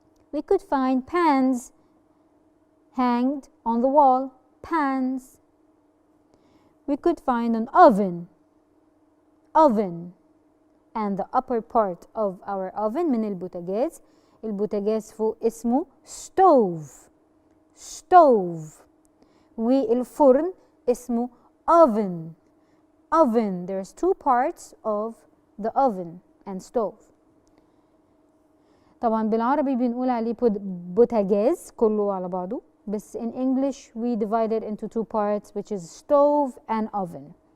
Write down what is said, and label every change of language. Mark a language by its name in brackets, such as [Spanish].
[English] We could find pans hanged on the wall pans. We could find an oven oven and the upper part of our oven [Arabic] من البوتاجاز. البوتاجاز فوق اسمه stove stove. والفرن اسمه oven oven. [English] There's two parts of the oven and stove. [Arabic] طبعا بالعربي بنقول عليه بوتاجاز كله على بعضه، بس [English] in English we divide it into two parts, which is stove and oven.